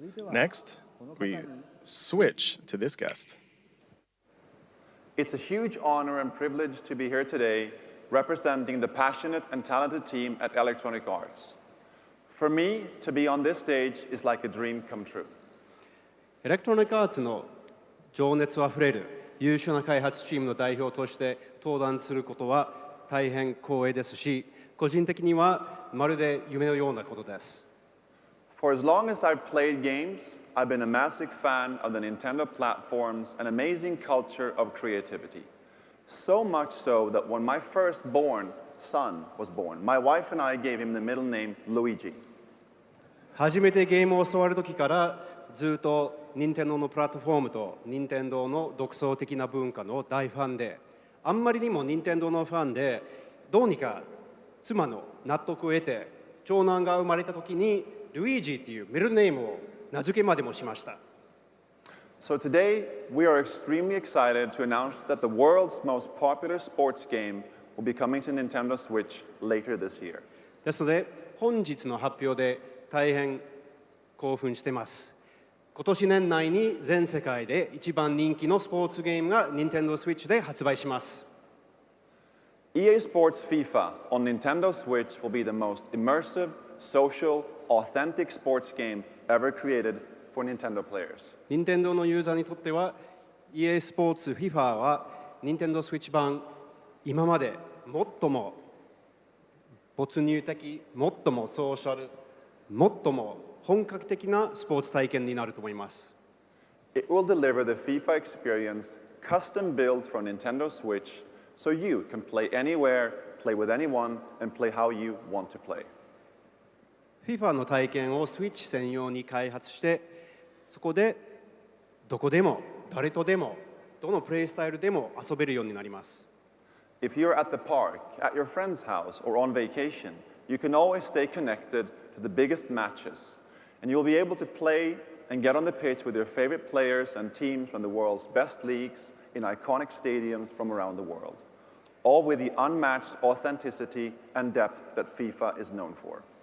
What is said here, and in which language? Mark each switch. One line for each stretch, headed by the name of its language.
English: Next, we switch to this guest. It's a huge honor and privilege to be here today representing the passionate and talented team at Electronic Arts. For me, to be on this stage is like a dream come true.
Japanese: エレクトロニックアーツの情熱あふれる優秀な開発チームの代表として登壇することは大変光栄ですし、個人的にはまるで夢のようなことです。
English: For as long as I've played games, I've been a massive fan of the Nintendo platform's an amazing culture of creativity. So much so that when my firstborn son was born, my wife and I gave him the middle name Luigi.
Japanese: 初めてゲームを教わる時からずっと任天堂のプラットフォームと任天堂の独創的な文化の大ファンで、あんまりにも任天堂のファンで、どうにか妻の納得を得て長男が生まれた時にルイージっていうミドルネームを名付けまでもしました。
English: So today, we are extremely excited to announce that the world's most popular sports game will be coming to Nintendo Switch later this year.
Japanese: ですので、本日の発表で大変興奮しています。今年年内に全世界で一番人気のスポーツゲームが Nintendo Switch で発売します。
English: EA Sports FIFA on Nintendo Switch will be the most immersive, social, authentic sports game ever created for Nintendo players.
Japanese: 任天堂のユーザーにとっては EA スポーツ FIFA は Nintendo Switch 版今まで最も没入的、最もソーシャル、最も本格的なスポーツ体験になると思います。
English: It will deliver the FIFA experience custom built for Nintendo Switch so you can play anywhere, play with anyone, and play how you want to play.
Japanese: FIFA の体験を Switch 専用に開発して、そこでどこでも誰とでもどのプレイスタイルでも遊べるようになります。
English: If you're at the park, at your friend's house, or on vacation, you can always stay connected to the biggest matches, and you'll be able to play and get on the pitch with your favorite players and teams from the world's best leagues in iconic stadiums from around the world, all with the unmatched authenticity and depth that FIFA is known for.